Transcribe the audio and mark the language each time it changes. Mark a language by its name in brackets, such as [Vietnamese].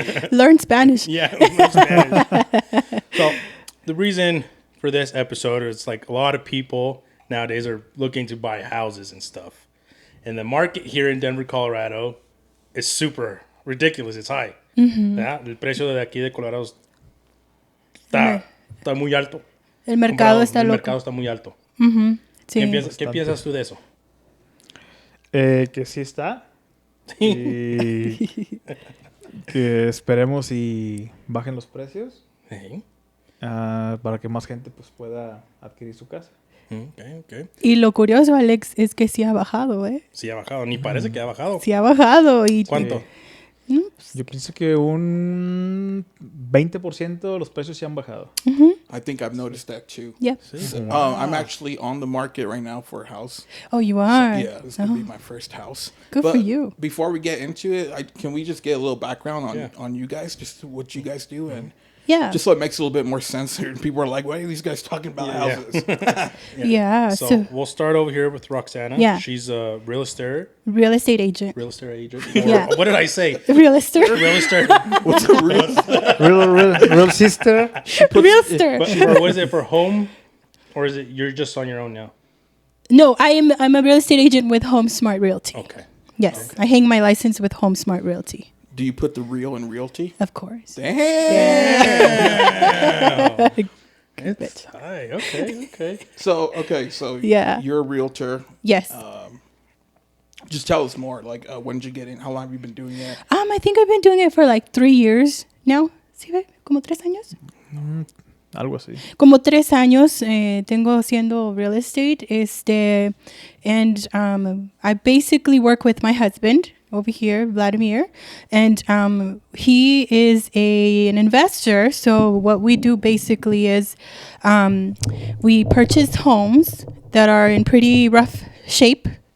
[English] Learn Spanish. Yeah. Spanish. So the reason for this episode is like a lot of people nowadays are looking to buy houses and stuff. And the market here in Denver, Colorado is super ridiculous. It's high. [Spanish] ¿Verdad? El precio de aquí de Colorado está muy alto. El mercado está El loco. mercado está muy alto. Sí. ¿Qué piensas tú de eso? Que sí está. Y que esperemos y bajen los precios Sí. para que más gente pues pueda adquirir su casa. [English] Okay. [Spanish] Y lo curioso, Alex, es que sí ha bajado, ¿eh? Sí ha bajado. Ni parece que ha bajado. Sí ha bajado. Y ¿Cuánto? Yo pienso que un 20% los precios sí han bajado. [English] I think I've noticed that too. Yeah. I'm actually on the market right now for a house. Oh, you are? Yeah, this is going to be my first house. Good for you. Before we get into it, can we just get a little background Yeah. on you guys, just what you guys do, and Yeah. just so it makes it a little bit more sense. People are like, why are these guys talking about houses? Yeah. So we'll start over here with Roxana. Yeah. She's a real estate agent. agent. Yeah. Or, what did I say? Real estate. Real estate. What's a real? Real sister. Real estate. But what is it for home? Or is it you're just on your own now? No, I'm a real estate agent with Home Smart Realty. Okay. Yes. I hang my license with Home Smart Realty. Do you put the real in realty? Of course. Damn. It's high. Okay. So Yeah. you're a realtor. Yes. Just tell us more. Like, when did you get in? How long have you been doing it? I think I've been doing it for like 3 years now. [Spanish] ¿Sí ve? ¿Como 3 años? Algo así. Como 3 años tengo haciendo real estate. [English] And I basically work with my husband over here, Vladimir. And he is an investor. So what we do basically is we purchase homes that are in pretty rough shape.